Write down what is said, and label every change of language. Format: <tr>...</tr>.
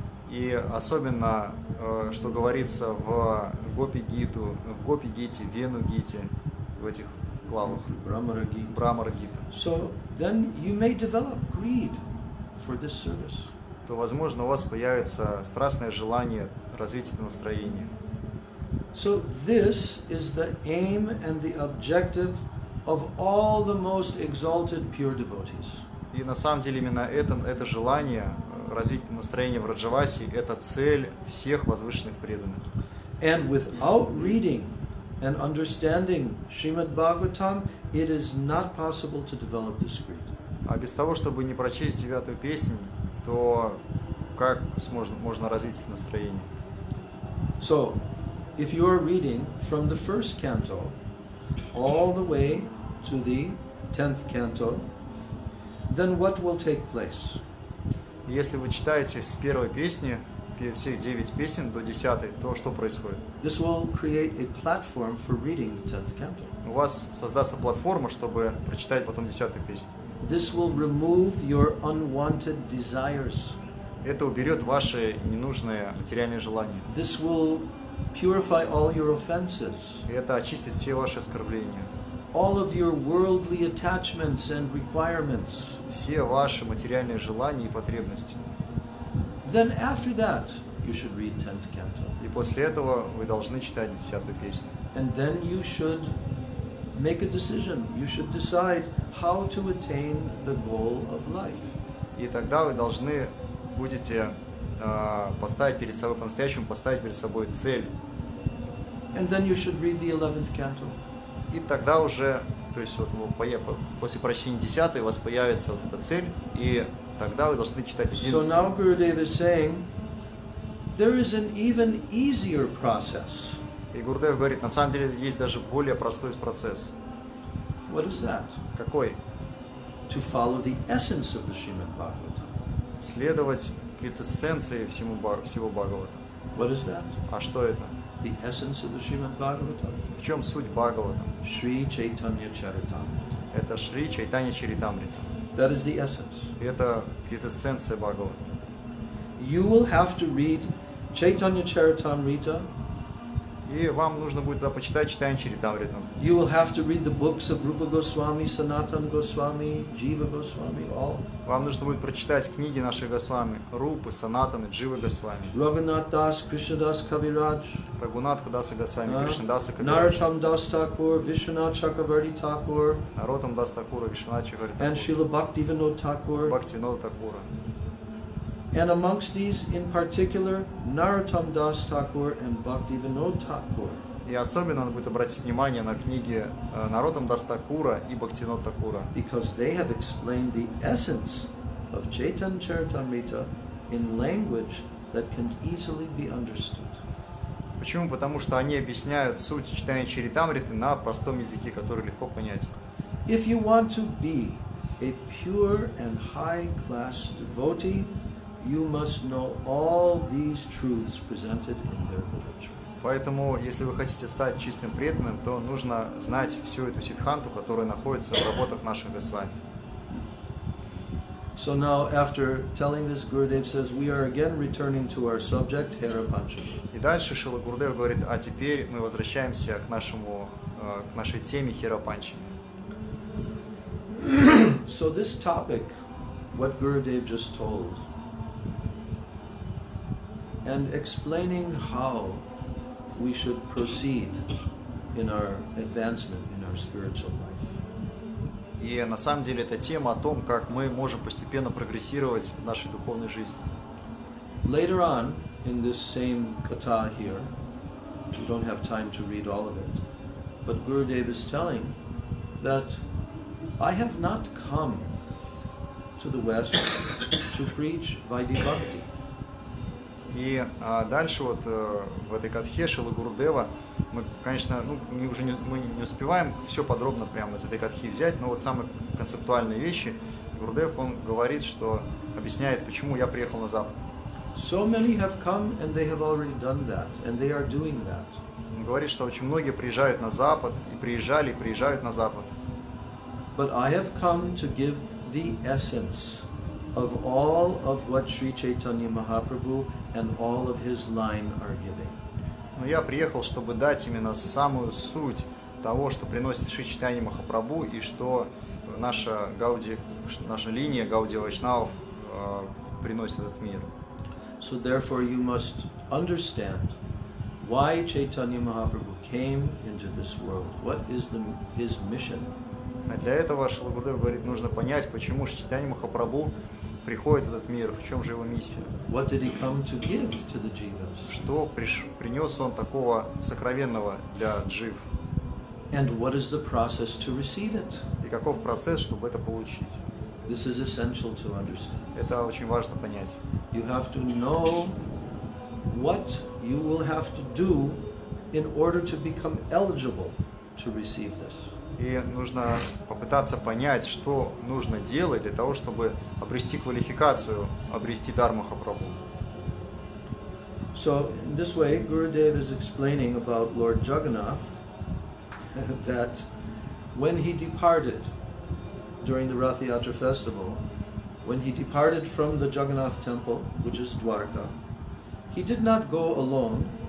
<ru>и особенно, что говорится в Гопи-гите, Вену-гите, в этих главах,</ru> <en>Brahmara Gita.</en> <ru>Брамара-гита,</ru> <en>So then you may develop greed for this service.</en> <ru>то, возможно, у вас появится страстное желание развить это настроение.</ru> <en>So this is the aim and the objective of all the most exalted pure devotees.</en> <ru>И на самом деле именно это желание развить настроение в Раджавасе – это цель всех возвышенных преданных.</ru> <en>And without reading and understanding Srimad Bhagavatam, it is not possible to develop this greed.</en> <ru>А без того, чтобы не прочесть 9-ю песнь, то как можно развить это настроение?</ru> <en>So, if you are reading from the first canto all the way to the 10th canto, then what will take place?</en> <ru>Если вы читаете с первой песни, всех 9 песен до 10, то что происходит?</ru> <en>This will create a platform for reading the 10th canto.</en> <ru>У вас создастся платформа, чтобы прочитать потом 10-ю песню.</ru> <en>This will remove your unwanted desires.</en> <ru>Это уберет ваши ненужные материальные желания.</ru> <en>This will purify all your offenses.</en> <ru>И это очистит все ваши оскорбления.</ru> <en>All of your worldly attachments and requirements.</en> <ru>Все ваши материальные желания и потребности.</ru> <en>Then after that, you should read 10th canto.</en> <ru>И после этого вы должны читать 10-ю песню.</ru> <en>And then you should make a decision. You should decide how to attain the goal of life.</en> <ru>И тогда вы должны будете поставить перед собой, по-настоящему поставить перед собой цель.</ru> <en>And then you should read the 11th canto.</en> <ru>И тогда уже, то есть вот после прочтения 10-й у вас появится вот эта цель, и тогда вы должны читать 11-й.</ru> <en>So now Gurudev is saying, there is an even easier process.</en> <ru>И Гурудев говорит, на самом деле есть даже более простой процесс.</ru> <en>What is that?</en> <ru>Какой?</ru> <en>To follow the essence of the Srimad Bhagavatam.</en> <ru>Следовать квинтэссенции всего Бхагавата.</ru> <en>What is that?</en> <ru>А что это?</ru> <en>The essence of the Srimad Bhagavatam.</en> <ru>В чем суть Бхагавата?</ru> <en>Shri Chaitanya Charitamrita.</en> <ru>Это Шри Чайтанья Чаритамрита.</ru> <en>That is the essence.</en> <ru>Это квинтэссенция Бхагавата.</ru> <en>You will have to read Chaitanya Charitamrita.</en> <ru>И вам нужно будет тогда почитать Чайтанья Чаритамриту.</ru> <en>You will have to read the books of Rupa Goswami, Sanatana Goswami, Jiva Goswami, all.</en> <ru>Вам нужно будет прочитать книги наших Госвами, Рупы, Санатаны, Дживы Госвами,</ru> <en>Raghunath Das, Krishnadas Kaviraj,</en> <ru>Рагунатха Даса Госвами, Кришнадаса Кавирадж,</ru> <en>Narottam Das Thakur, Vishwanath Chakravarti Thakur,</en> <ru>Наротам Дас Такура, Вишванат</ru> <en>and Srila Bhaktivinoda Thakur.</en> <ru>Бхактивинода Такура.</ru> <en>And amongst these, in particular, Narottam Das Thakur and Bhaktivinoda Thakur.</en> <ru>И особенно надо будет обратить внимание на книги Наротам Дас Такура и Бхактивинода Такура,</ru> <en>Because they have explained the essence of Chaitanya Charitamrita in language that can easily be understood.</en> <ru>Почему? Потому что они объясняют суть читания Чаритамриты на простом языке, который легко понять.</ru> <en>If you want to be a pure and high-class devotee, you must know all these truths presented in their literature.</en> <ru>Поэтому, если вы хотите стать чистым преданным, то нужно знать всю эту сиддханту, которая находится в работах наших Госвами.</ru> <en>So now, after telling this, Gurudev says, we are again returning to our subject, Hera Panchami.</en> <ru>И дальше Шрила Гурудев говорит, а теперь мы возвращаемся к нашей теме Хера Панчами.</ru> <en>So this topic, what Gurudev just told, and explaining how we should proceed in our advancement in our spiritual life.</en> <ru>И на самом деле это тема о том, как мы можем постепенно прогрессировать в нашей духовной жизни.</ru> <en>Later on, in this same katha here, we don't have time to read all of it, but Gurudev is telling that I have not come to the West to preach Vaidhi Bhakti.</en> <ru>И дальше вот в этой катхе Шрилы Гурудева мы, конечно, мы не успеваем все подробно прямо из этой катхи взять, но вот самые концептуальные вещи Гурудев, он говорит, что объясняет, почему я приехал на Запад.</ru> <en>So many have come and they have already done that, and they are doing that.</en> <ru>Он говорит, что очень многие приезжают на Запад, и приезжают на Запад.</ru> <en>But I have come to give the essence of all of what Sri Chaitanya Mahaprabhu and all of his line are giving.</en> <ru>Но я приехал, чтобы дать именно самую суть того, что приносит Шри Чайтанья Махапрабху, и что наша линия Гаудия Вайшнавов приносит в этот мир.</ru> <en>So therefore you must understand why Chaitanya Mahaprabhu came into this world. What is his mission?</en> <ru>А для этого Шрила Гурудев говорит, нужно понять, почему Шри Чайтанья Махапрабху приходит в этот мир, в чем же его миссия.</ru> <en>What did he come to give to the jivas?</en> <ru>Что принес он такого сокровенного для джив?</ru> <en>And what is the process to receive it?</en> <ru>И каков процесс, чтобы это получить?</ru> <en>This is essential to understand.</en> <ru>Это очень важно понять.</ru> <en>You have to know what you will have to do in order to become eligible to receive this.</en> <ru>И нужно попытаться понять, что нужно делать для того, чтобы обрести квалификацию, обрести дар Махапрабху.</ru> <en>So in this way, Gurudev is explaining about Lord Jagannath that when he departed during the Rath Yatra festival, when he departed from the Jagannath temple, which is Dwarka, he did not go alone.</en>